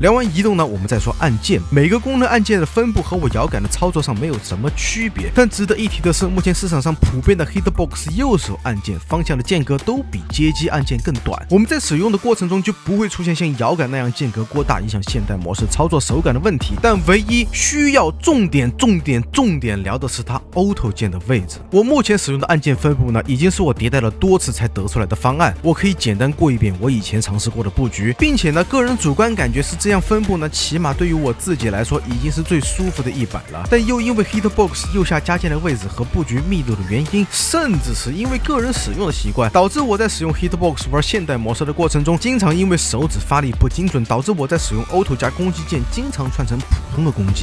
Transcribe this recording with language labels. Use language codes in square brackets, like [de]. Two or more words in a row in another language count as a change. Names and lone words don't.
[zh] 聊完移動呢，我們再說按鍵。每個功能按鍵的分布和我搖桿的操作上沒有什麼區別，但值得一提的是，目前市場上普遍的 Hitbox 右右手按鍵方向的間隔都比街机按键更短，我们在使用的过程中就不会出现像摇杆那样间隔过大影响现代模式操作手感的问題。但唯一需要重点聊的是它 Auto 键的位置。我目前使用的按键分布呢，已经是我迭代了多次才得出来的方案。我可以简单过一遍我以前尝試过的布局，并且呢，个人主觀感覺是這樣分布呢，起碼對於我自己來說已經是最舒服的一版了。但又因為 Hitbox 右下加鍵的位置和布局密度的原因，甚至是因為個人使用的習慣，導致我在使用 Hitbox 玩現代模式的過程中，經常因為手指發力不精準，導致我在使用 Auto 加攻擊鍵經常串成普通的攻擊。